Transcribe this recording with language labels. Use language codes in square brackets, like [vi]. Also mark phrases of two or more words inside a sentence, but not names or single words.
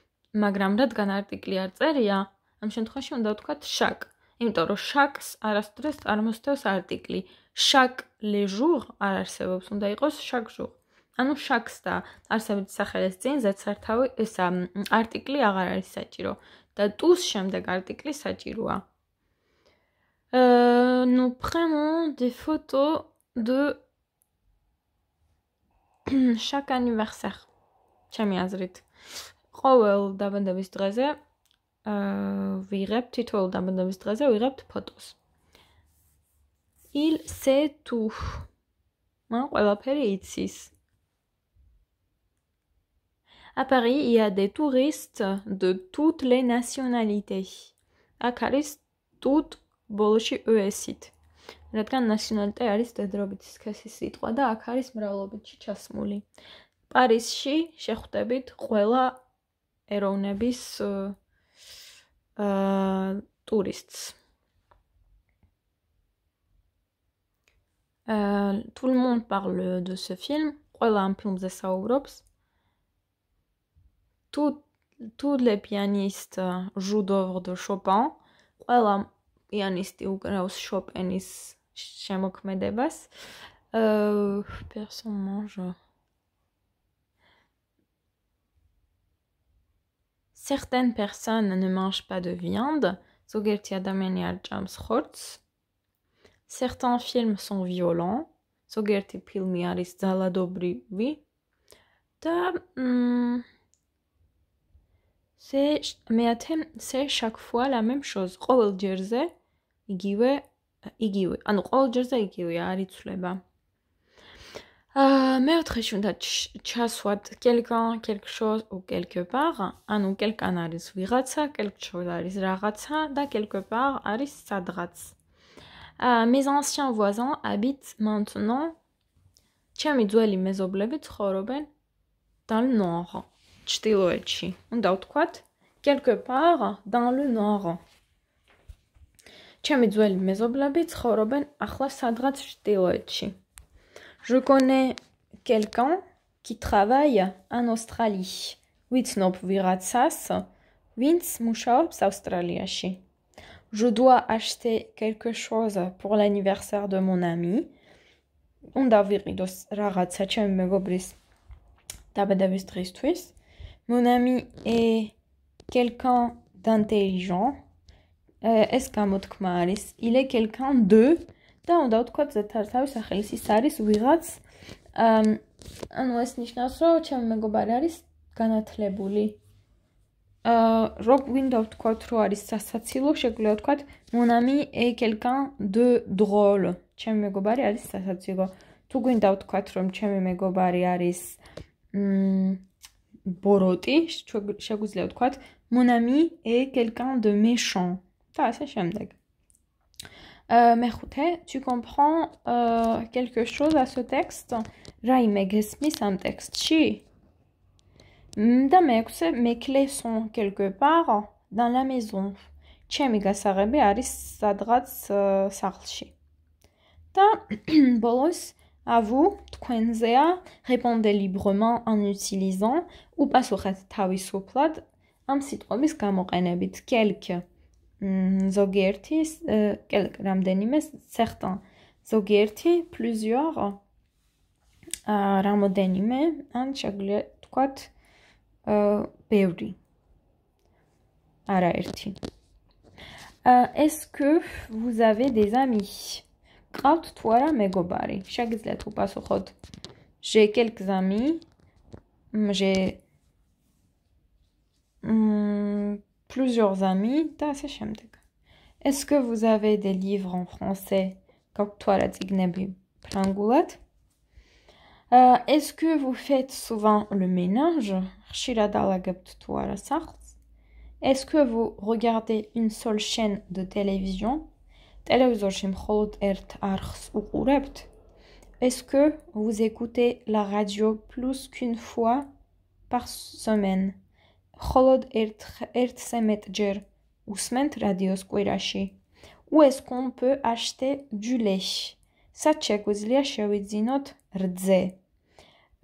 [ka] მაგრამ რადგან არტიკლი არ წერია, ამ შემთხვევაში უნდა ვთქვათ chaque. იმიტომ რომ chaque არასდროს წარმოსდევს არტიკლი. [fr] chaque les jours [ka] არ არსებობს, უნდა იყოს [fr] chaque jour. [ka] ანუ chaque და არსებითი სახელის წინ ზედსართავი ესა არტიკლი აღარ არის საჭირო და tous შემდეგ არტიკლი საჭიროა. [fr] Nous prenons des photos de chaque anniversaire. [ka] ჩემი აზრით. ყოველ დაბადების დღეზე ვიღებთ თითოეულ დაბადების დღეზე ვიღებთ ფოტოს. [fr] Il sait tout. [ka] მან ყველაფერი იცის. [fr] À Paris, il y a des touristes de toutes les nationalités. [ka] აქ არის tout ბოლოში ES-ით. რადგან nationalité არის დედრობითი სქესის სიტყვა და აქ არის მრავლობითში ჩასმული. პარიზში შეხვდებით ყველა ეროვნების touristes. [fr] Tout le monde parle de ce film. [ka] ყველა ამ ფილმზე საუბრობს. [fr] Tous les pianistes jouent d'œuvres de Chopin. [ka] ყველა პიანისტი უკრავს შოპენის შემოქმედებას. [fr] Personne mange. Certaines personnes ne mangent pas de viande. [ka] ზოგიერთი ადამიანი არ ჭამს ხორცს. [fr] Certains films sont violents. [ka] ზოგიერთი ფილმი არის ძალადობრივი. [fr] და c'est chaque fois la même chose. [ka] ყოველ ჯერზე იგივე. ანუ ყოველ ჯერზე იგივეა, არ იცვლება. მეოთხეში უნდა ჩასვათ [fr] quelqu'un, quelque chose ou quelque part. [ka] ანუ quelqu'un არის ვიღაცა, [fr] quelque chose [ka] არის რაღაცა და [fr] quelque part [ka] არის სადღაც. [fr] Mes anciens voisins habitent maintenant. [ka] ჩემი ძველი მეზობლები ცხოვრობენ [fr] dans le nord. [ka] ჩრდილოეთში. უნდა ვთქვათ [fr] quelque part dans le nord. [ka] ჩემი ძველი მეზობლები ცხოვრობენ ახლა სადღაც ჩრდილოეთში. [fr] Je connais quelqu'un qui travaille en Australie. [ka] ვიცნობ ვიღაცას, ვინც მუშაობს ავსტრალიაში. [fr] Je dois acheter quelque chose pour l'anniversaire de mon ami. [ka] უნდა ვიყიდოს რაღაცა ჩემი მეგობრის დაბადების დღისთვის. [fr] Mon ami est quelqu'un d'intelligent. [ka] ეს გამოთქმა არის [fr] il est quelqu'un de [ka] და უნდა ვთქვათ ზედსართავი სახელის ის არის ვიღაც. ანუ ეს ნიშნავს რომ ჩემი მეგობარი არის განათლებული. გვინდა ვთქვათ რომ არის სასაცილო, შეგვიძლია ვთქვათ [fr] mon ami est quelqu'un de drôle. [ka] ჩემი მეგობარი არის სასაცილო. თუ გვინდა ვთქვათ რომ ჩემი მეგობარი არის ბოროტი, შეგვიძლია ვთქვათ [fr] mon ami est quelqu'un de méchant. [ka] და ასე შემდეგ. მეხუთე, [fr] tu comprends quelque chose à ce texte? [ka] რაიმე გესმის ამ ტექსტში? და მეექვსე, [fr] mes clés sont quelque part dans la maison. [ka] ჩემი გასაღები არის სადღაც სახლში. და ბოლოს, [fr] à vous, [ka] თქვენზეა, [fr] répondez librement en utilisant [ka] უპასუხეთ თავისუფლად ამ სიტყვების გამოყენებით. quelque ზოგიერთი, რამდენიმე, certains, ზოგიერთი, plusieurs, რამოდენიმე, ან შეგვიძლია ვთქვათ ბევრი, არაერთი. [fr] Est-ce que vous avez des amis? [ka] ყავთ თუ არა მეგობარი? შეგიძლიათ უპასუხოთ [fr] j'ai quelques amis, j'ai plusieurs amis [ka] და ასე შემდეგ. [fr] Est-ce que vous avez des livres en français? [ka] გაქვთ თუ არა წიგნები ფრანგულად? [fr] Est-ce que vous faites souvent le ménage? [ka] ხშირად ალაგებთ თუ არა სახლს? [fr] Est-ce que vous regardez une seule chaîne de télévision? [ka] ტელევიზორში მხოლოდ ერთ არხს უყურებთ? [fr] Est-ce que vous écoutez la radio plus qu'une fois par semaine? [ka] მხოლოდ ერთზე მეტჯერ უსმენთ რადიოს კვირაში? [fr] Où est-ce qu'on peut acheter du lait? [ka] სად შეგვიძლია შევიძინოთ რძე?